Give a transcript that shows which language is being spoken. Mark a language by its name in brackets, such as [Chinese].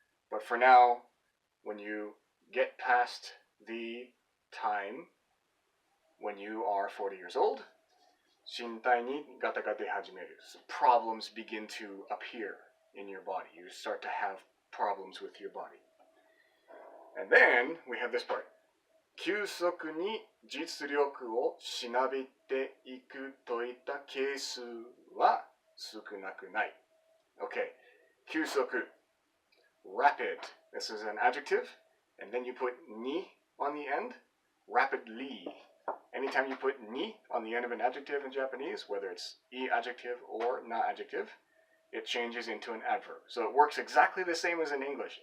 [English] But for now, when you get past the time when you are 40 years old, [Japanese] 身体にガタが出始める. [English] So problems begin to appear in your body. You start to have problems with your body. And then we have this part. [Japanese] 急速に実力をしなびていくといったケースは少なくない. [English] Okay. 急速.Rapid. This is an adjective. And then you put ni on the end. Rapidly. Anytime you put ni on the end of an adjective in Japanese, whether it's e adjective or na adjective, it changes into an adverb. So it works exactly the same as in English.